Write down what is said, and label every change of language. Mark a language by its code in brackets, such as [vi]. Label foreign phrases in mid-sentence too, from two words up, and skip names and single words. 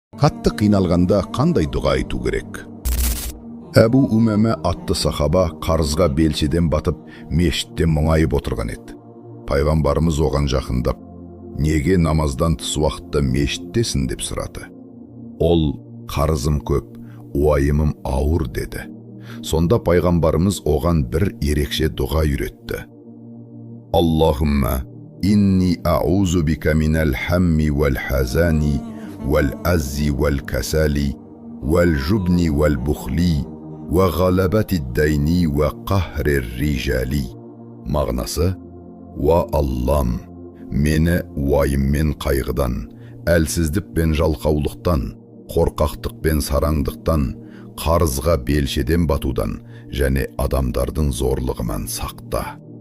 [kk] Қатты қиналғанда қандай дұға айту керек? Әбу Умәмә атты сахаба қарызға белшеден батып, мешітте мұңайып отырған еді. Пайғамбарымыз оған жақындап, неге намаздан тыс уақытта мешіттесің деп сұрады. Ол, қарызым көп, уайымым ауыр деді. Сонда пайғамбарымыз оған бір ерекше дұға үйретті. [ar] اللهم إني أعوذ بك من الهم والحزن والعجز والكسل والجبن والبخل وغلبة الدين وقهر الرجال. [kk] Мағынасы: уа Аллам, мені уайым мен қайғыдан, әлсіздік пен жалқаулықтан, қорқақтық пен сараңдықтан, қарызға белшеден батудан және адамдардың зорлығынан сақта.